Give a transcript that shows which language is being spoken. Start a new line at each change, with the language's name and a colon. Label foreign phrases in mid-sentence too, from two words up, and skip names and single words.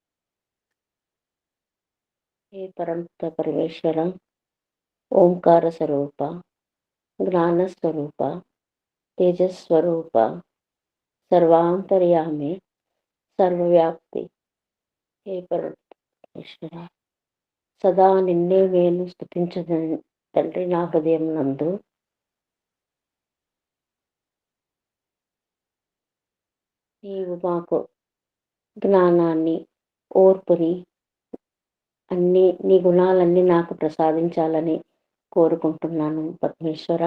Sanskrit: हे परमपिता परमेश्वर, ओंकार स्वरूप, ज्ञान स्वरूप, तेजस स्वरूप, सर्वांतर्यामी, सर्वव्याप्ति, हे
Telugu: పరమేశ్వర, సదా నిన్నే నేను స్తుతించదని తండ్రి నా హృదయం నందు. నీవు మాకు జ్ఞానాన్ని, ఓర్పుని, అన్ని నీ గుణాలన్నీ నాకు ప్రసాదించాలని కోరుకుంటున్నాను పరమేశ్వర.